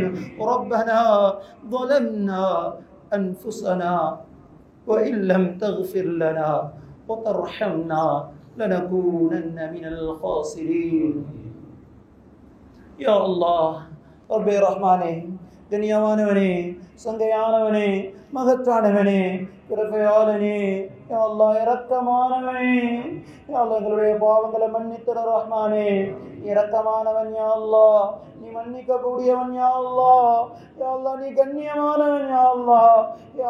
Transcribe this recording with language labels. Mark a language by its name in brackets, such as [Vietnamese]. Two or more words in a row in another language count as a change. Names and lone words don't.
[Arabic] ربنا ظلمنا أنفسنا وإن لم تغفر لنا وترحمنا لنكونن من الخاسرين. يا الله ربي رحمانه [Tamil] கண்ணியமானவனே, சங்கையானவனே, மகத்தானவனே, பிறப்பையாளனே, [Arabic] يا الله [Tamil] இரக்கமானவனே, [Arabic] يا الله [Tamil] எங்களுடைய பாவங்களை மன்னித்திட ரஹ்மானே, இரக்கமானவன் [Arabic] يا الله, [Tamil] நீ மன்னிக்க கூடியவன் [Arabic] يا الله، يا الله [Tamil] நீ கண்ணியமானவன் [Arabic] يا الله، يا